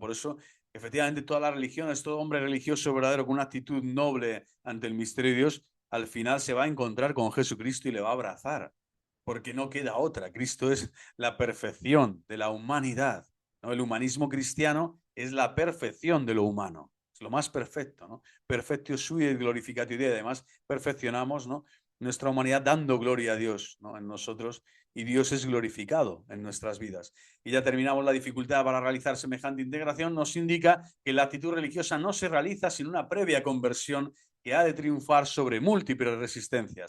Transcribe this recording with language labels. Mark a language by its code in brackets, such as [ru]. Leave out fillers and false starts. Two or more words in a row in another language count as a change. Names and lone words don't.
[es] Por eso, efectivamente, todas las religiones, todo hombre religioso verdadero con una actitud noble ante el misterio de Dios, al final se va a encontrar con Jesucristo y le va a abrazar, porque no queda otra. Cristo es la perfección de la humanidad, ¿no? El humanismo cristiano es la perfección de lo humano, es lo más perfecto, ¿no? [la] Perfectio sui et glorificatio Dei. [es] Además, perfeccionamos, ¿no?, nuestra humanidad dando gloria a Dios, ¿no?, en nosotros, y Dios es glorificado en nuestras vidas. Y ya terminamos. La dificultad para realizar semejante integración nos indica que la actitud religiosa no se realiza sin una previa conversión que ha de triunfar sobre múltiples resistencias.